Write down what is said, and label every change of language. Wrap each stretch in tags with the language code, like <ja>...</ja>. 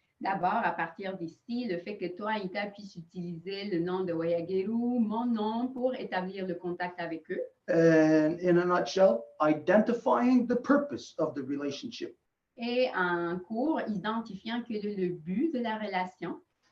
<fr>D'abord, à partir d'ici, le fait que toi, Ita, puisse utiliser le nom de Wayageru, mon nom, pour établir le contact avec eux.</fr> <en>And in a nutshell, identifying the purpose of the relationship.</en> <fr>Et en cours, identifiant quel est le but de la relation.</fr>